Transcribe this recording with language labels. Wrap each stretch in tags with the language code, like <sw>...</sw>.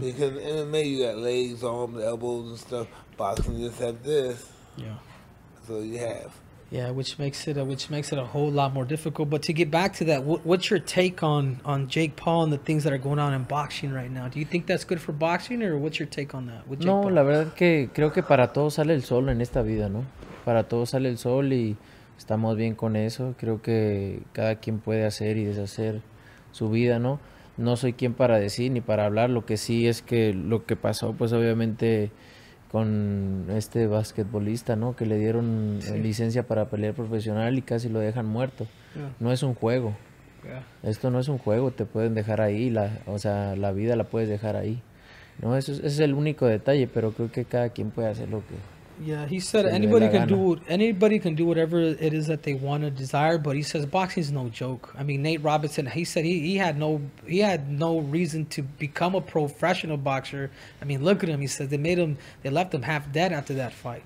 <en>Because in MMA you got legs, arms, elbows, and stuff. Boxing just have this. Yeah. So you have. Yeah, which makes it a whole lot more difficult. But to get back to that, what's your take on Jake Paul and the things that are going on in boxing right now? Do you think that's good for boxing, or what's your take on that?</en> <es>No, la verdad que creo que para todos sale el sol en esta vida, ¿no? Para todos sale el sol y estamos bien con eso. Creo que cada quien puede hacer y deshacer su vida, ¿no? No soy quien para decir ni para hablar. Lo que sí es que lo que pasó, pues obviamente con este basquetbolista, ¿no? Que le dieron licencia para pelear profesional y casi lo dejan muerto. No es un juego. Esto no es un juego, te pueden dejar ahí, o sea, la vida la puedes dejar ahí. No, ese es el único detalle, pero creo que cada quien puede hacer lo que...</es> <en>Yeah, he said anybody can do whatever it is that they want to desire, but he says boxing is no joke. I mean, Nate Robinson, he said he had no reason to become a professional boxer. I mean, look at him. He said they left him half dead after that fight.</en>